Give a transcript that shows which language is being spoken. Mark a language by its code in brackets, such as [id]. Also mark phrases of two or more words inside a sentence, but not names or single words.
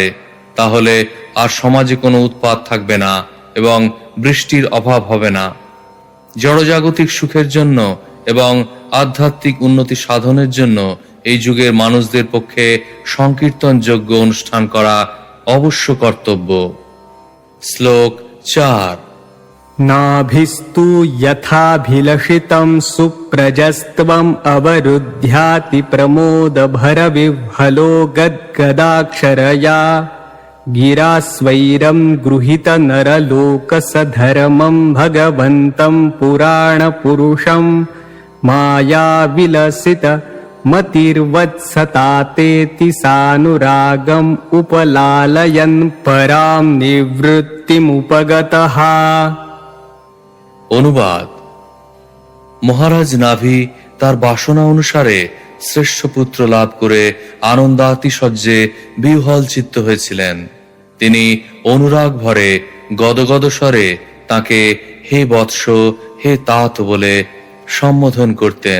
[bn] তাহলে আর সমাজে কোনো উৎপাত থাকবে না এবং বৃষ্টির অভাব হবে না। জড়জাগতিক সুখের জন্য এবং আধ্যাত্মিক উন্নতি সাধনের জন্য এই যুগের মানুষদের পক্ষে সংকীর্তন যজ্ঞ অনুষ্ঠান করা অবশ্য কর্তব্য। শ্লোক 4। [sa] नाभिस्तु यथाभिलषितं सुप्रजस्त्वम् अवरुध्याति प्रमोदभरविह्वलो गद्गदाक्षरया गिरास्वैरं गृहीतनरलोकसधर्मं भगवन्तं पुराणपुरुषं मायाविलसित मतिर्वत्सतातेति सानुरागम् उपलालयन् परां निवृत्तिमुपगतः। [bn] অনুবাদ: মহারাজ নাভি তার বাসনা অনুসারে শ্রেষ্ঠ পুত্র লাভ করে আনন্দাতিশয্যে বিহ্বল চিত্ত হয়েছিলেন। তিনি অনুরাগ ভরে গদগদ স্বরে তাকে হে বৎস, হে তাত বলে সম্বোধন করতেন।